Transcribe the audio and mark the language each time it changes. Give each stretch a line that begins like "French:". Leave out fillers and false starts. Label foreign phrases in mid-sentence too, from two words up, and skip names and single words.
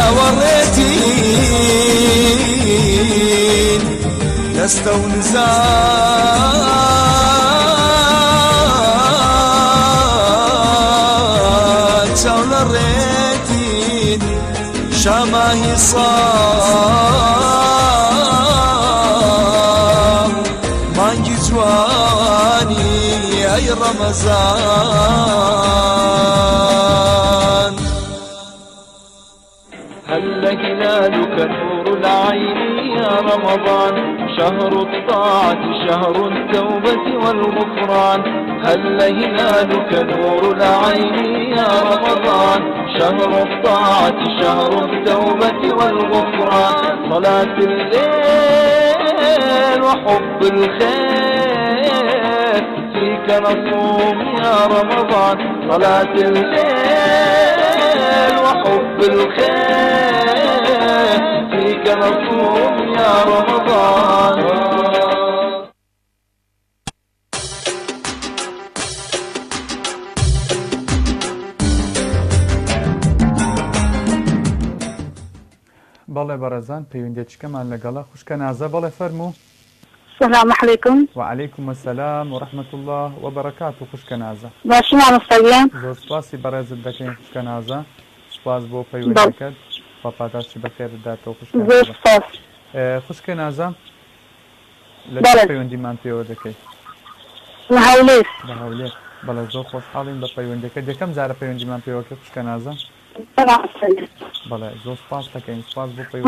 Central Kurdish: چاوەڕێتین دەستە و نزار چاو لە ڕێتین شاماهی ساڵ مانگی جوانی ئەی ڕەمەزان
Arabic: هل هلالك نور العين يا رمضان شهر الطاعة شهر التوبة والغفران هل هلالك نور العين يا رمضان شهر الطاعة شهر التوبة والغفران صلاة الليل وحب الخير فيك نصوم يا رمضان صلاة الليل وحب الخير فيك نصوم يا رمضان
Central Kurdish: بەڵێ بەڕێزان پەیوەندێکمان لەگەڵە خوشکە نازە بەڵێ فەرموو
Arabic: السلام عليكم. وعليكم السلام ورحمة الله وبركاته خوشکە نازە
Central Kurdish: باشی مامۆستاگیان زۆر سپاسی بەڕێزت دەکەین خوشکە نازە سپاس بۆ پەیوەندەکەت خوا پاداشتی بەخێرتداتەوە زۆر سپاس. خوشکە نازە لە بەڵێ. پەیوەندیمان پێوە دەکەیت لە هەولێر. لە هەولێر بەڵێ زۆر خۆشحاڵین بە پەیوەندەکە یەکەم جارە پەیوەندیمان پێوەکە خوشکە نازە بەڵێ زۆر سپاس دەکەین سپاس بۆ پەیوەندەکەت